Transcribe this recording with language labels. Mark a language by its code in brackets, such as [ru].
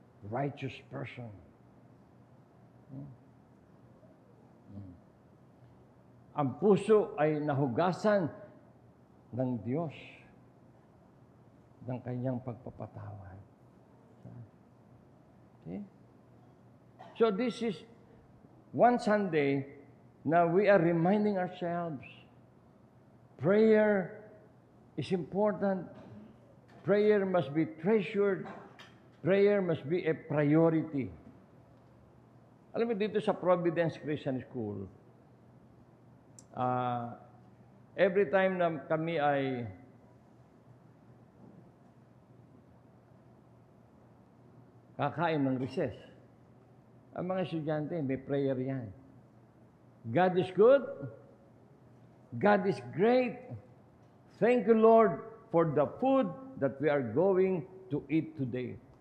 [en] Righteous person. [tl] Ang puso ay nahugasan ng Diyos ng kanyang pagpapatawad. Okay? [en] So this is one Sunday na we are reminding ourselves, prayer is important. Prayer must be treasured. Prayer must be a priority. [tl] Alam mo, dito sa Providence Christian School, [en] every time [tl] na kami ay kakain ng recess, ang mga estudyante, may prayer yan. [en] God is good. God is great. Thank you, Lord, for the food that we are going to eat today.